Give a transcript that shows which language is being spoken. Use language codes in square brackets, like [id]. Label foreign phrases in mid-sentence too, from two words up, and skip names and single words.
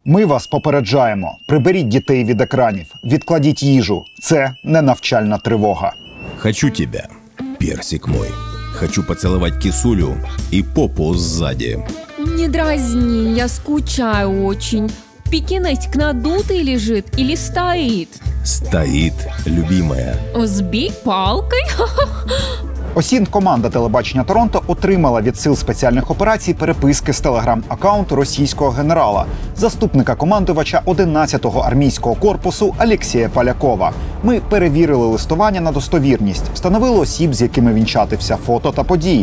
[uk] Ми вас попереджаємо. Приберіть дітей від екранів, відкладіть їжу. Це не навчальна тривога. [ru] Хочу тебя, персик мой. Хочу поцеловать кисулю и попу сзади. Не дразни, я скучаю очень. Пекинесик надутый лежит или стоит? Стоит, любимая. Сбей палкой? [uk] Осінь команда телебачення Торонто отримала від сил спеціальних операцій переписки з телеграм-аккаунту російського генерала, заступника командувача 11-го армійського корпусу Олексія Полякова. Ми перевірили листування на достовірність, встановили осіб, з якими він чатився, фото та події.